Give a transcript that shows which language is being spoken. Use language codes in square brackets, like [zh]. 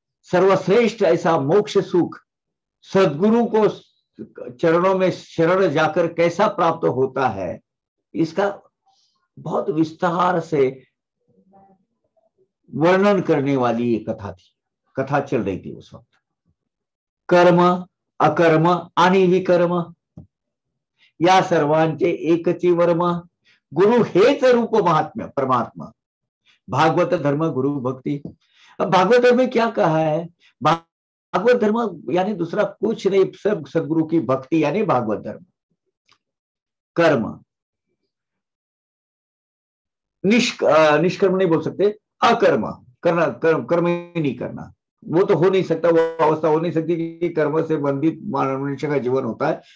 [hi] सर्वश्रेष्ठ ऐसा मोक्ष सुख सद्गुरु को चरणों में शरण जाकर कैसा प्राप्त होता है, इसका बहुत विस्तार से वर्णन करने वाली ये कथा थी, कथा चल रही थी उस वक्त। [mr] कर्म अकर्म आणि विकर्म या सर्वांचे एकची वर्म, गुरु हेच रूप महात्म्य परमात्मा, भागवत धर्म गुरु भक्ति। [hi] अब भागवत धर्म में क्या कहा है? भागवत धर्म यानी दूसरा कुछ नहीं, सब सदगुरु की भक्ति यानी भागवत धर्म। कर्म निष्कर्म नहीं बोल सकते, अकर्म करना, कर्म ही नहीं करना, वो तो हो नहीं सकता, वो अवस्था हो नहीं सकती कि कर्म से बंधित मनुष्य का जीवन होता है।